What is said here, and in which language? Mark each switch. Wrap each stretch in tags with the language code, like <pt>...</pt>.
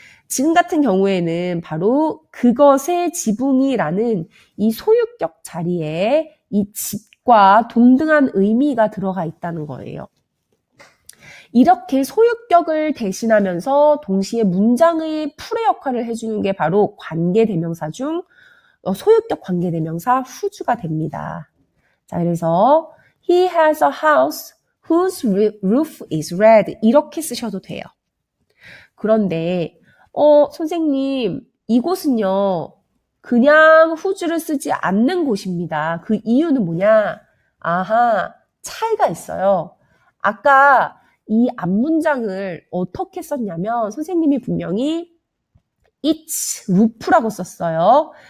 <ko>지금 같은 경우에는 바로 그것의 지붕이라는 이 소유격 자리에 이 집과 동등한 의미가 들어가 있다는 거예요. 이렇게 소유격을 대신하면서 동시에 문장의 풀의 역할을 해주는 게 바로 관계대명사 중 소유격 관계대명사 whose가 됩니다. 자, 그래서</ko> <en>he has a house whose roof is red</en> <ko>이렇게 쓰셔도 돼요. 그런데 선생님 이곳은요 그냥 whose를 쓰지 않는 곳입니다. 그 이유는 뭐냐? 아하, 차이가 있어요. 아까 이 앞문장을 어떻게 썼냐면 선생님이 분명히 its roof라고 썼어요.</ko>